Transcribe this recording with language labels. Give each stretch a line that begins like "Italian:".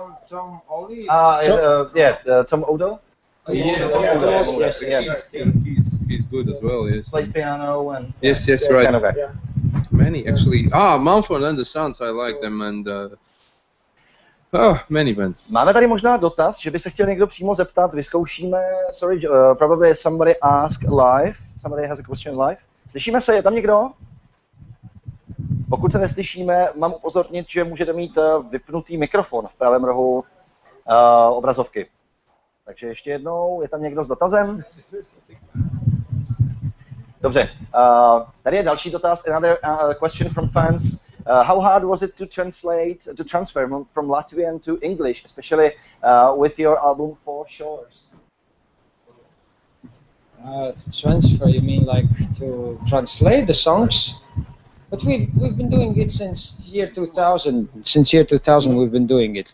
English: Tom Ollie. Tom Odo. Yes. He's good as well. Yes. Plays piano and. Yes, right. Kind of many actually. Mumford and the Sons, I like them, and many bands.
Czech: Máme tady možná dotaz, že by se chtěl někdo přímo zeptat. Vyzkoušíme.
English: Sorry, probably somebody ask live. Somebody has a question live.
Czech: Slyšíme se? Je tam někdo? Pokud se neslyšíme, mám upozornit, že můžete mít vypnutý mikrofon v pravém rohu obrazovky. Takže ještě jednou, je tam někdo s dotazem? Dobře, tady je další dotaz,
English: another question from fans. How hard was it to transfer from Latvian to English, especially with your album Four Shores? Transfer, you mean like to translate the songs? But we've been doing it since year 2000. Since year 2000, we've been doing it.